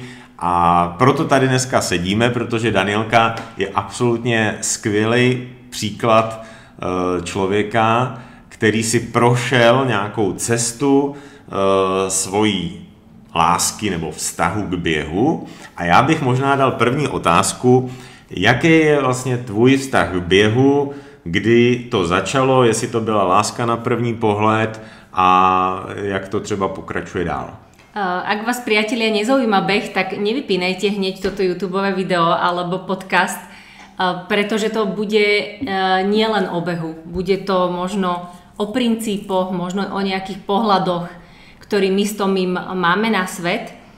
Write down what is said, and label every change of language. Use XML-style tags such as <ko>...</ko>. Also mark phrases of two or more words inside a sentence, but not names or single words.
<cs>A proto tady dneska sedíme, protože Danielka je absolutně skvělý příklad člověka, který si prošel nějakou cestu svojí lásky nebo vztahu k běhu. A já bych možná dal první otázku, jaký je vlastně tvůj vztah k běhu, kdy to začalo, jestli to byla láska na první pohled a jak to třeba pokračuje dál.</cs> <sk>Ak vás, priatelia, nezaujíma beh, tak nevypínajte hneď toto YouTubeové video alebo podcast, pretože to bude nielen o behu. Bude to možno o princípoch, možno o nejakých pohľadoch, ktorý my s Tomím máme na svet.</sk>